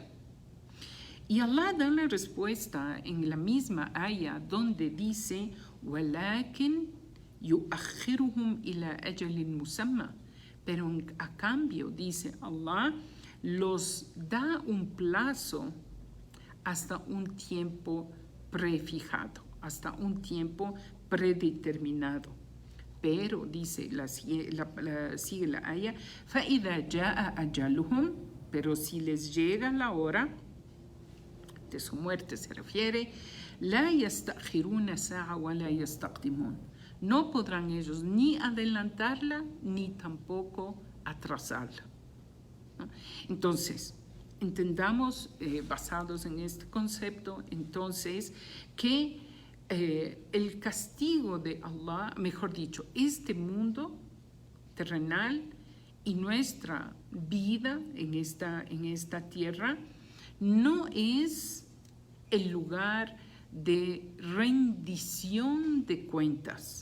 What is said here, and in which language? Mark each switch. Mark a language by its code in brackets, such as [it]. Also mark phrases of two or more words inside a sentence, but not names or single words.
[es] Y Allah da una respuesta en la misma ayah donde dice: [ar] "ولكن يؤخرهم إلى أجل مسمى", [es] pero a cambio, dice Allah, los da un plazo hasta un tiempo prefijado, hasta un tiempo predeterminado. Pero, dice, sigue la ayah: [ar] فَإِذَا جَاءَ أَجَلُهُمْ, [es] pero si les llega la hora de su muerte, se refiere, [ar] لَا يَسْتَأْخِرُونَ سَاعَةً وَلَا يَسْتَقْدِمُونَ, [es] no podrán ellos ni adelantarla ni tampoco atrasarla, ¿no? Entonces, entendamos, basados en este concepto, entonces, que el castigo de Allah, mejor dicho, este mundo terrenal y nuestra vida en esta tierra no es el lugar de rendición de cuentas.